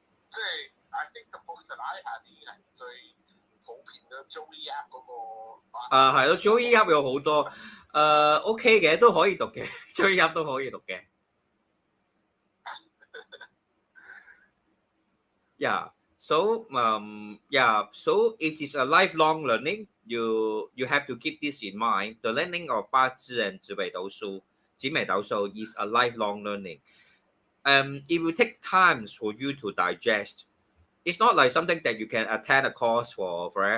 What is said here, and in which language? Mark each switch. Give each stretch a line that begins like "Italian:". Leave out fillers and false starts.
English: 即係 I think the books that I had
Cantonese: 已經係最普遍嘅
English: Joey App 嗰個。
Cantonese: 係咯 ，Joey App 有好多OK 嘅，都可以讀嘅，Joey App 都可以讀嘅。
English: Yeah. So so it is a lifelong learning. You have to keep this in mind. The learning of 八字 and 紫微斗數 is a lifelong learning. It will take time for you to digest. It's not like something that you can attend a course for